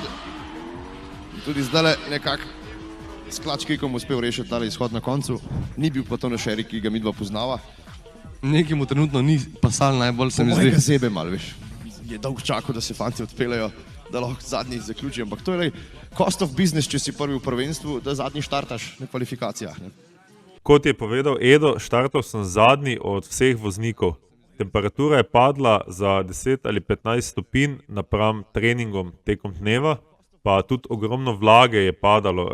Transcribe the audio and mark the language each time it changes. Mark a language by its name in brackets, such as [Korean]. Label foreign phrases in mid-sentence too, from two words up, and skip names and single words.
[Slovenian] Tudi zdaj nekako s klačkikom uspel rešiti tale izhod na koncu. Ni bil pa to naš Erik, ki ga midva poznava. Nekaj mu trenutno ni pasal najbolj, se mi zdi. Mojega sebe malo, veš. Je dolg čakal, da se fanti odpeljajo, da lahko zadnji zaključijo. Ampak to je [English] cost of business, [Slovenian] če si prvi v prvenstvu, da zadnji štartaš na kvalifikacijah. Ne? Kot je povedal Edo, štartal sem zadnji od vseh voznikov. Temperatura je padla za 10 ali 15 stopinj napram treningom tekom dneva, pa tudi ogromno vlage je padalo.